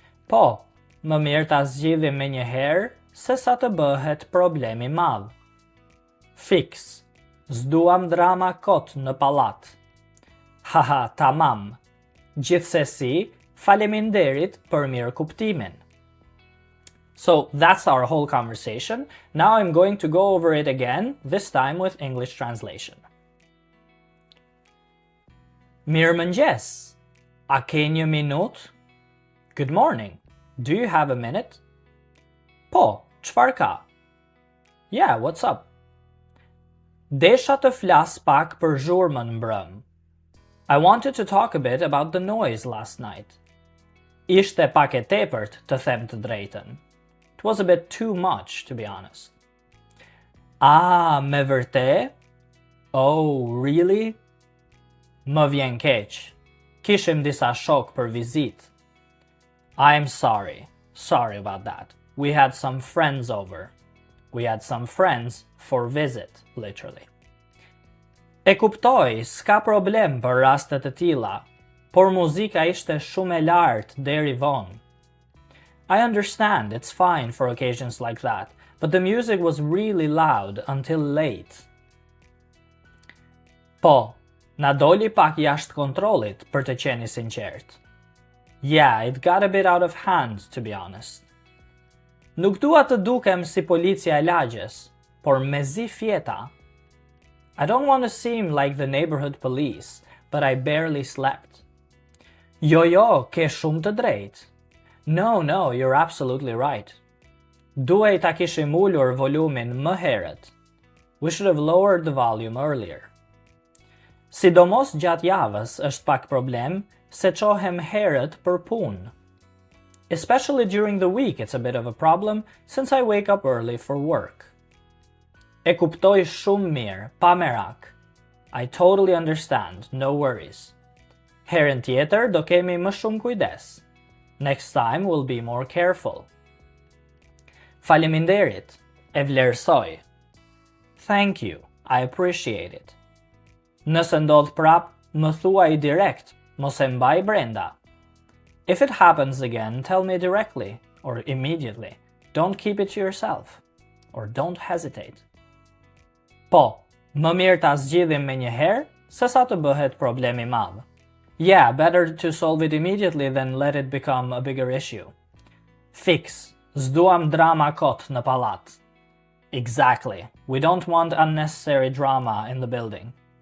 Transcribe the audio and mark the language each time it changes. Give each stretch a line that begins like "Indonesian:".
Albanian: Po, më mirë ta zgjidhim me një herë, se sa të bëhet problemi madh. Fiks, s'duam drama kot në pallat. Haha, tamam. Gjithsesi, faleminderit për mirëkuptimin.
English: So that's our whole conversation. Now I'm going to go over it again, this time with English translation.
Albanian: Mirëmëngjes. A ke një minutë?
English: Good morning. Do you have a minute?
Albanian: Po, çfarë ka?
English: Yeah, what's up?
Albanian: Desha të flas pak për zhurmën mbrëm.
English: I wanted to talk a bit about the noise last night.
Albanian: Ishte pak e tepërt, të them të drejtën.
English: It was a bit too much, to be honest.
Albanian: Me vërtet?
English: Oh, really?
Albanian: Më vjen keq. Kishim disa shok për vizitë.
English: I'm sorry. Sorry about that. We had some friends over. We had some friends for visit, literally.
Albanian: E kuptoj, s'ka problem për raste të tilla, por muzika ishte shumë e lartë deri vonë.
English: I understand, it's fine for occasions like that, but the music was really loud until late.
Albanian: Po, na doli pak jashtë kontrollit, për të qenë i sinqert.
English: Yeah, it got a bit out of hand, to be honest.
Albanian: Nuk dua të dukem si policia e lagjes, por mezi fjeta.
English: I don't want to seem like the neighborhood police, but I barely slept.
Albanian: Jo, ke shumë të drejtë.
English: No, you're absolutely right.
Albanian: Duhej ta kishim ulur volumin më herët.
English: We should have lowered the volume earlier.
Albanian: Sidomos gjatë javës është pak problem, se qohem herët për punë.
English: Especially during the week, it's a bit of a problem, since I wake up early for work.
Albanian: E kuptoj shumë mirë, pa merak.
English: I totally understand, no worries.
Albanian: Herën tjetër do kemi më shumë kujdes.
English: Next time we'll be more careful.
Albanian: Faleminderit, e vlerësoj.
English: Thank you, I appreciate it.
Albanian: Nëse ndodh prap, më thuaj direkt, mos e mbaj brenda.
English: If it happens again, tell me directly, or immediately. Don't keep it to yourself, or don't hesitate.
Albanian: Po, më mirë ta zgjidhim me një herë, se sa të bëhet problemi madh.
English: Yeah, better to solve it immediately than let it become a bigger issue.
Albanian: Fiks, s'duam drama kot në pallat.
English: Exactly, we don't want unnecessary drama in the building.